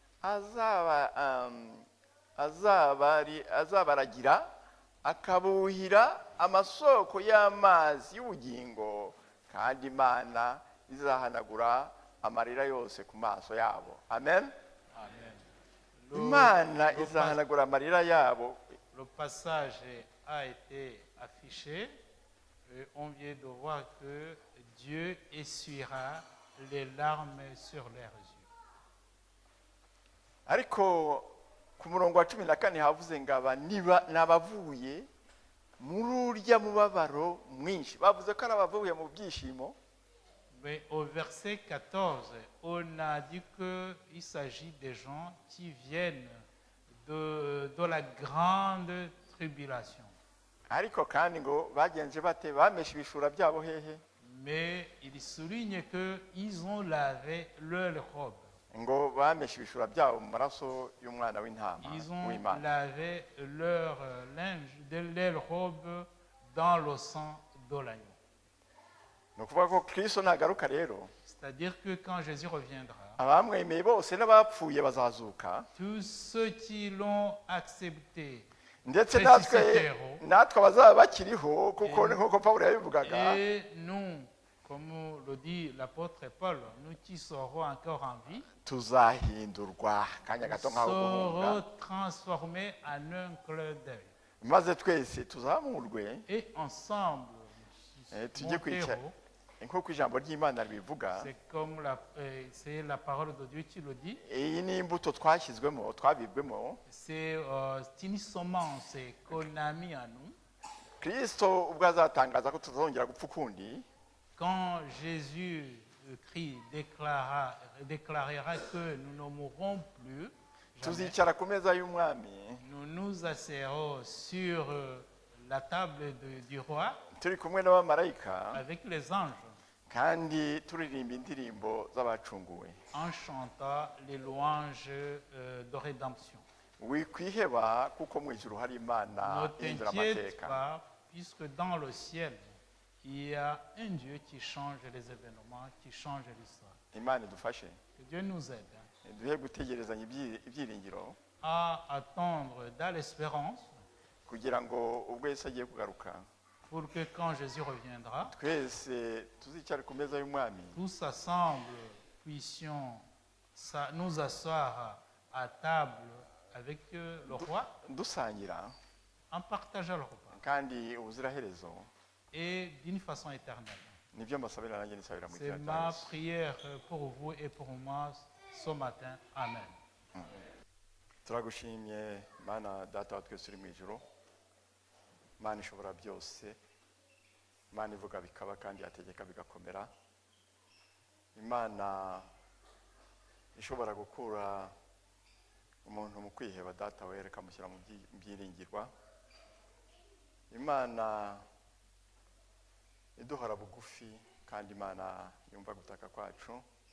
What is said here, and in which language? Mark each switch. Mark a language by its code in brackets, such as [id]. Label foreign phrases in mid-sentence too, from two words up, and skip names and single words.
[rw] azabaragira, akabuhira amasoko y'amazi y'ubugingo, kandi Imana izahanagura amarira yose ku maso yabo. Amen. Imana izahanagura amarira yabo. [fr] Le passage a été affiché et on vient de voir que Dieu essuiera les larmes sur leurs yeux. [rw] Ariko ku murongo wa 14 havuze ngo aba nabavuye muri urya mubabaro mwinshi. Bavuze ko ari abavuye mu byishimo. [fr] Mais au verset 14, on a dit qu'il s'agit des gens qui viennent de la grande tribulation. [rw] Ariko kandi ngo bagenje bate? Bameshe ibishura byabo hehe? [fr] Mais il souligne qu'ils ont lavé leur robe. [rw] Ngo bameshe ibishura byabo mu maraso y'umwana w'intama [fr] Ils ont [rw] w'Imana. [fr] lavé leur linge, leur robe dans le sang de l'agneau. [rw] Ni ukuvuga ko Kristo nagaruka rero, [fr] C'est-à-dire que quand Jésus reviendra, [rw] abamwemeye bose n'abapfuye bazazuka, [fr] tous ceux qui l'ont accepté, [rw] ndetse [fr] ressusciteront, [rw] natwe abazaba bakiriho, kuko nk'uko Pawulo yabivugaga, [fr] et nous, comme le dit l'apôtre Paul, nous qui serons encore en vie, [rw] tuzahindurwa kanya gato nk'aho guhunga, [fr] serons transformés en un clin d'œil. [rw] maze twese tuzamurwe, [fr] Et ensemble, [rw] tujye kwicara [fr] monterons. [rw] nk'uko ijambo ry'Imana ribivuga. [fr] C'est comme c'est la parole de Dieu qui le dit. [rw] Iyi ni imbuto twashyizwemo, twabibwemo. [fr] C'est une semence qu'on a mis en nous. [rw] Kristo ubwo azatangaza ko tuzongera gupfa ukundi, [fr] Quand Jésus-Christ déclarera que nous ne mourrons plus, jamais, [rw] tuzicara ku meza y'umwami [fr] nous nous asserrons sur la table du roi [rw] turi kumwe n'abamarayika, [fr] avec les anges [rw] kandi turirimba indirimbo z'abacunguwe. [fr] en chantant les louanges de rédemption. [rw] Wikwiheba kuko mu ijuru hari Imana [fr] Ne [rw] ihindura [fr] t'inquiète [rw] amateka. [fr] pas, puisque dans le ciel, il y a un Dieu qui change les événements, qui change l'histoire. [rw] Imana idufashe [fr] Que Dieu nous aide [rw] duhe gutegerezanya ibyiringiro, [fr] à attendre dans l'espérance [rw] kugira ngo ubwo Yesu agiye kugaruka, [fr] pour que quand Jésus reviendra, [rw] twese tuzicare ku meza y'umwami [fr] tous ensemble puissions nous asseoir à table avec le roi [rw] dusangira [fr] en partageant le repas [rw] kandi ubuziraherezo. [fr] et d'une façon éternelle. [rw] Nibyo mbasabira nanjye nisabira mu [fr] C'est [rw] izina rya [fr] ma [rw] Yesu. [fr] prière pour vous et pour moi ce matin. Amen. [rw] Turagushimye Mana data wa twese uri mu ijuru, Mana ishobora byose, Imana ivuga bikaba kandi yategeka bigakomera, Imana ishobora gukura umuntu mu kwiheba data wera ikamushyira mu byiringirwa, Imana iduhora bugufi kandi Imana yumva gutaka kwacu.